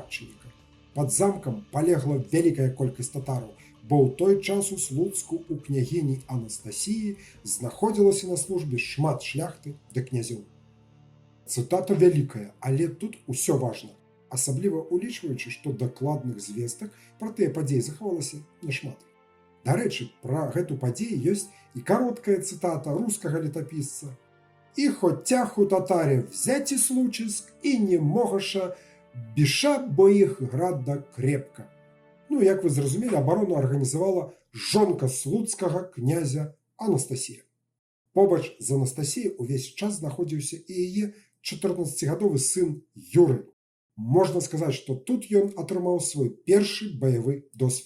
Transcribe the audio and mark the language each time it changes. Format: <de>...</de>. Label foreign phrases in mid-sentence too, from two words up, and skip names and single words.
<be>Пад замкам палегла вялікая колькасць татараў, бо ў той час у Слуцку у княгіні Анастасіі знаходзілася на службе шмат шляхты да князёў. Цытата вялікая, але тут усё важна, асабліва улічваючы, што дакладных звестак пра тыя падзеі захавалася няшмат. Дарэчы, пра гэту падзею ёсць і кароткая цытата рускага летапісца.</be> <ru>«И хотя у татаре взять и случиск, и не могоша, биша, бо их града крепка».</ru> <be>Ну, як вы зразумелі, абарону арганізавала жонка слуцкага князя Анастасія. Побач з Анастасіяй увесь час знаходзіўся і яе 14гадовы сын Юрый. Можна сказаць, што тут ён атрымаў свой першы баявы досвед.</be>